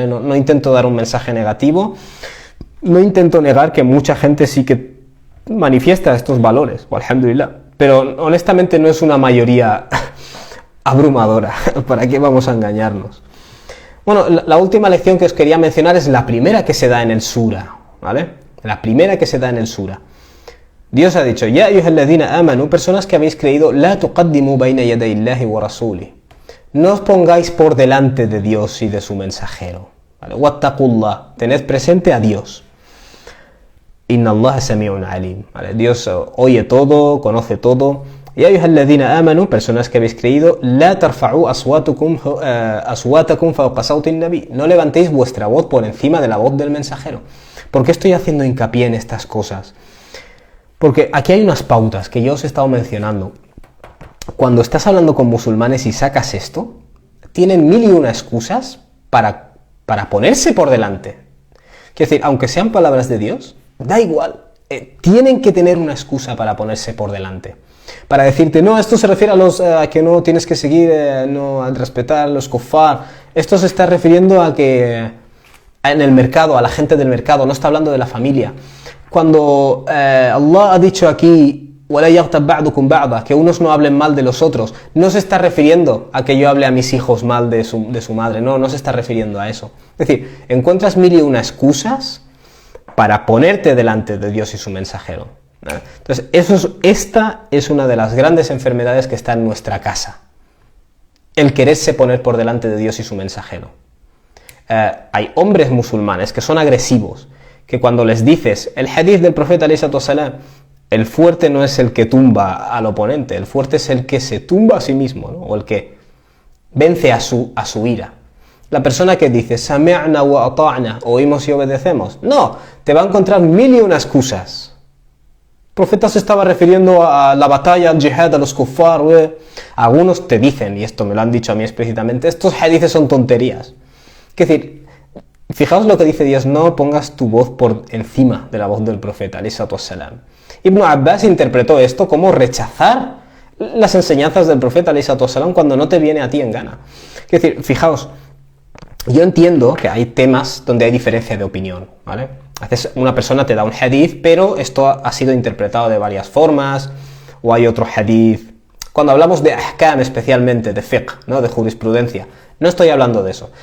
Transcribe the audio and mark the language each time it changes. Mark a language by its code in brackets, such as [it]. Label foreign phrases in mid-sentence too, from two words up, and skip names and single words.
[es] No intento dar un mensaje negativo, no intento negar que mucha gente sí que manifiesta estos valores, alhamdulillah, pero honestamente no es una mayoría abrumadora. ¿Para qué vamos a engañarnos? Bueno, la última lección que os quería mencionar es la primera que se da en el sura, ¿vale? La primera que se da en el sura. Dios ha dicho, [ar] يا أيها الذين آمنوا, [es] personas que habéis creído, [ar] لا تقدموا بين يدي الله ورسوله. [es] No os pongáis por delante de Dios y de su mensajero. ¿Vale? Wattaqullah, tened presente a Dios. [ar] إن الله سميع عليم. [es] ¿Vale? Dios oye todo, conoce todo. [ar] يا أيها الذين آمنوا, [es] personas que habéis creído, [ar] لا ترفعوا أصواتكم فوق صوت النبي. [es] No levantéis vuestra voz por encima de la voz del mensajero. ¿Por qué estoy haciendo hincapié en estas cosas? Porque aquí hay unas pautas que yo os he estado mencionando. cuando estás hablando con musulmanes y sacas esto, tienen mil y una excusas para ponerse por delante. Quiero decir, aunque sean palabras de Dios, da igual, tienen que tener una excusa para ponerse por delante. Para decirte, no, esto se refiere a que no tienes que seguir, no, al respetar a los kuffar. Esto se está refiriendo a que en el mercado, a la gente del mercado, no está hablando de la familia. Cuando Allah ha dicho aquí, [ar] وَلَا يَغْتَبْ بَعْضُكُمْ بَعْضًا, [es] que unos no hablen mal de los otros, no se está refiriendo a que yo hable a mis hijos mal de su madre, no se está refiriendo a eso. Es decir, encuentras mil y una excusas para ponerte delante de Dios y su mensajero. Entonces, esta es una de las grandes enfermedades que está en nuestra casa. El quererse poner por delante de Dios y su mensajero. Hay hombres musulmanes que son agresivos, que cuando les dices el hadith del profeta [ar] عليه الصلاة والسلام, [es] el fuerte no es el que tumba al oponente, el fuerte es el que se tumba a sí mismo, ¿no? O el que vence a su ira. La persona que dice [ar] سمعنا وأطعنا, [es] oímos y obedecemos, no, te va a encontrar mil y una excusas. El profeta se estaba refiriendo a la batalla, al jihad, a los kuffar. Algunos te dicen, y esto me lo han dicho a mí explícitamente, estos hadiths son tonterías. Es decir, fijaos lo que dice Dios, no pongas tu voz por encima de la voz del profeta [ar] عليه الصلاة والسلام. [es] Ibn Abbas interpretó esto como rechazar las enseñanzas del profeta [ar] عليه الصلاة والسلام [es] cuando no te viene a ti en gana. Es decir, fijaos, yo entiendo que hay temas donde hay diferencia de opinión, ¿vale? A veces una persona te da un hadith, pero esto ha sido interpretado de varias formas, o hay otro hadith. Cuando hablamos de ahkam especialmente, de fiqh, ¿no? De jurisprudencia, no estoy hablando de eso.